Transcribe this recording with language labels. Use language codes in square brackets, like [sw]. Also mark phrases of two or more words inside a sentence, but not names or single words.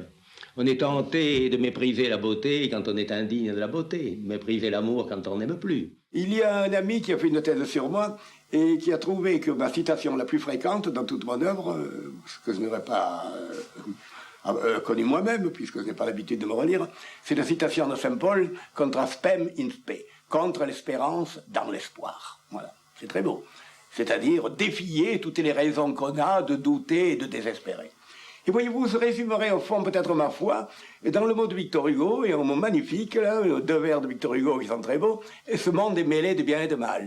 [fr] On est tenté de mépriser la beauté quand on est indigne de la beauté, mépriser l'amour quand on n'aime plus. Il y a un ami qui a fait une thèse sur moi et qui a trouvé que ma citation la plus fréquente dans toute mon œuvre, ce que je n'aurais pas connu moi-même, puisque je n'ai pas l'habitude de me relire, c'est la citation de Saint Paul « [la] Contra spem in spe », [fr] contre l'espérance dans l'espoir. Voilà, c'est très beau. C'est-à-dire défier toutes les raisons qu'on a de douter et de désespérer. Et voyez-vous, je résumerai au fond peut-être ma foi dans le mot de Victor Hugo, et un mot magnifique, là, 2 vers de Victor Hugo qui sont très beaux, et ce monde est mêlé de bien et de mal.